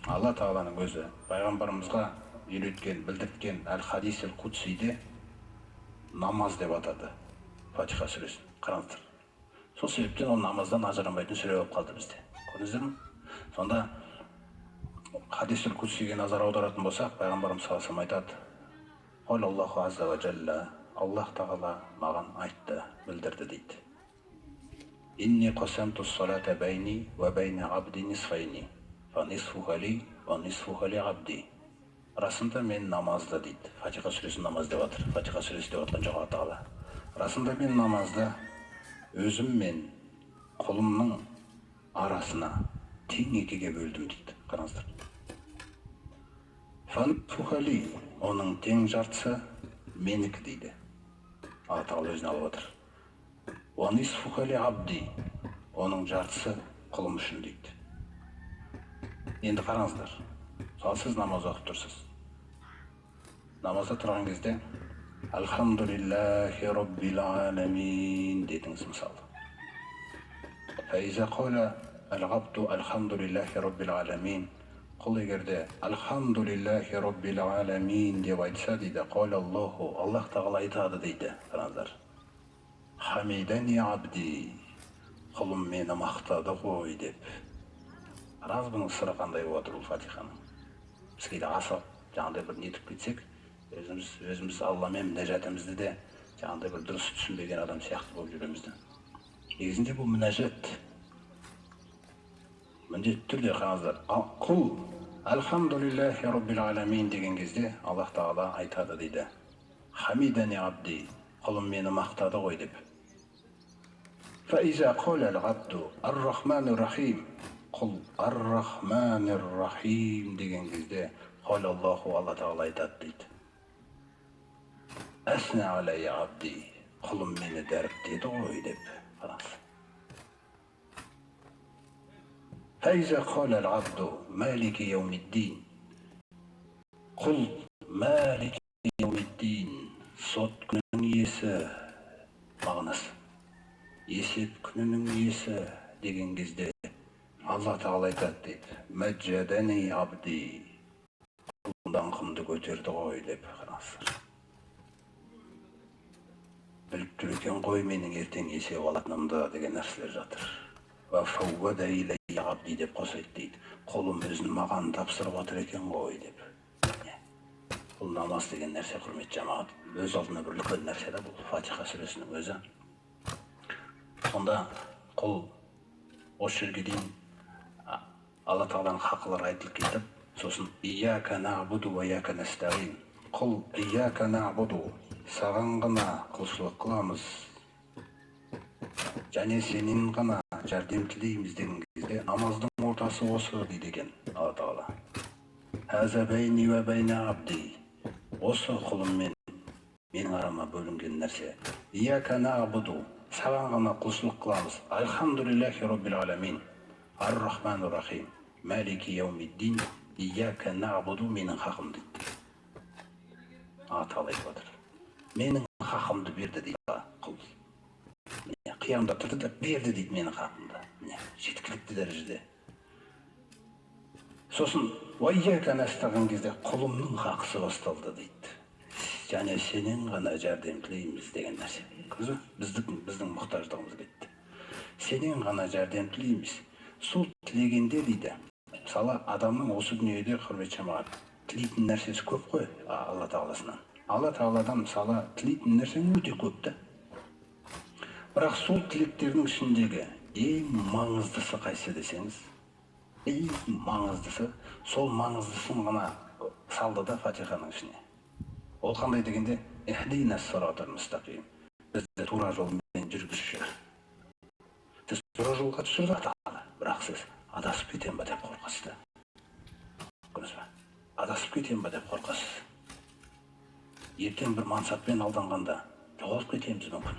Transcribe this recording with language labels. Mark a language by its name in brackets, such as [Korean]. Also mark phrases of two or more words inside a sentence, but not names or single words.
[Kazakh] Алла Тағаланың өзі пайғамбарымызға үйреткен, білдірткен [Arabic] الحديث القدسي [Kazakh] намаз деп атады Фатиха сүресін. Қараңыздар. Сол себептен ол намаздан ажырамайтын сүре болып қалды бізде. Көрдіңіздер ме? Сонда [Arabic] حديث القدسي [Kazakh] назар аударатын болсақ, пайғамбарымыз [Arabic] صلى الله عليه وسلم [Kazakh] айтады: [Arabic] «قال الله عز وجل, [Kazakh] Аллах Тағала маған айтты, білдірді» дейді. [Arabic] «إني قسمت الصلاة بيني وبين عبدي نصفين فنصفها لي ونصفها لعبدي». [Kazakh] Расында мен намазды дейді. Фатиха сүресін намаз деп жатыр. Фатиха сүресі деп жатқан жоқ Алла Тағала. Расында мен намазды өзім мен құлымның арасына тең екіге бөлдім дейді. Қараңыздар. Фанфухали, оның тең жартысы менікі дейді. Алла Тағала өзіне алып отыр. [Arabic] ونصفها لعبدي, [Kazakh] оның жартысы құлым үшін дейді. Енді қараңыздар. Мысалы сіз намаз оқып тұрсыз. Намазда тұрған кезде [Arabic] الحمد لله رب العالمين [Kazakh] дедіңіз мысалы. [Arabic] فإذا قال العبد الحمد لله رب العالمين. [Kazakh] Құл егерде [Arabic] الحمد لله رب العالمين [Kazakh] деп айтса дейді, [Arabic] قال الله, [Kazakh] Аллах Тағала айтады дейді. Қараңыздар. [Arabic] حمدني عبدي, [Kazakh] құлым мені мақтады ғой деп. Қараңыз, бұның сыры қандай болып отыр бұл Фатиханың. Біз кейде асып, жаңағыдай бір нетіп кетсек, өзіміз Алламен мінәжатымызды де жаңағыдай бір дұрыс түсінбеген адам сияқты болып жүреміз. Негізінде бұл мінәжат. Міндетті түрде қараңыздар. Құл [Arabic] الحمد لله رب العالمين [Kazakh] деген кезде Аллах Тағала айтады дейді. [Arabic] حمدني عبدي, [Kazakh] құлым мені мақтады ғой деп. [Arabic] فإذا قال العبد الرحمن الرحيم, [Kazakh] құл [Arabic] الرحمن الرحيم [Kazakh] деген кезде [Arabic] قال الله, [Kazakh] Алла Тағала айтады дейді. [Arabic] أثنى علي عبدي, [Kazakh] құлым мені дәріптеді ғой деп. [Arabic] Қараңыз. فإذا قال العبد مالك يوم الدين, құл مالك يوم الدين, [Kazakh] сот күнінің иесі мағынасы. Есеп күнінің иесі деген кезде Алла Тағала айтады дейді. [Arabic] مجدني عبدي, [Kazakh] құлымдан құмды көтерді ғой деп. Қараңыздар. Біліп тұр екен ғой менің ертең есеп алатынымды деген нәрселер жатыр. [Arabic] وفوض إلي عبدي [Kazakh] деп қосайды дейді. Құлым өзін маған тапсырып отыр екен ғой деп. Бұл намаз деген нәрсе, құрметті жамағат, өз алдына бір үлкен нәрсе де бұл Фатиха сүресінің өзі. Сонда құл осы жерге дейін Алла Тағаланың хақылары айтылып кетіп, сосын [Arabic] إياك نعبد وإياك نستعين. [Kazakh] Құл [Arabic] إياك نعبد, [Kazakh] саған ғана құлшылық қыламыз, және сенен ғана жәрдем тілейміз деген кезде намаздың ортасы осы дейді екен Алла Тағала. [Arabic] هذا بيني وبين عبدي, [Kazakh] осы құлым мен менің арама бөлінген нәрсе. [Arabic] إياك نعبد, [Kazakh] саған ғана құлшылық қыламыз. [Arabic] الحمد لله رب العالمين الرحمن الرحيم مالك يوم الدين إياك نعبد, [Kazakh] менің хақым дейді. Алла Тағала айтып отыр. Менің хақымды берді дейді құл. Қиямда тұрды да берді дейді менің хақымды. Жеткілікті дәрежеде. Сосын [Arabic] وإياك نستعين [Kazakh] кезде құлымның хақысы басталды дейді. Және сенен ғана жәрдем тілейміз деген нәрсе. Біздің мұқтаждығымыз кетті. Сенен ғана жәрдем тілейміз. Сол тілегенде дейді, мысалы адамның осы дүниеде, құрметті жамағат, тілейтін нәрсесі көп қой Алла Тағаласынан. Алла Тағаладан мысалы тілейтін нәрсе өте көп та. Бірақ сол тілектердің ішіндегі ең маңыздысы қайсы десеңіз, ең маңыздысы, сол маңыздысын ғана салды да Фатиханың ішіне. Ол қандай дегенде, [Arabic] اهدنا الصراط المستقيم, [Kazakh] бізді тура жолмен жүргізші. Сіз тура жолға түсірді Тағала, бірақ сіз адасып кетем ба деп қорқасыз да. Көрдіңіз бе? Адасып кетем ба деп қорқасыз. Ертең бір мансаппен алданғанда жоғалып кетеміз мүмкін.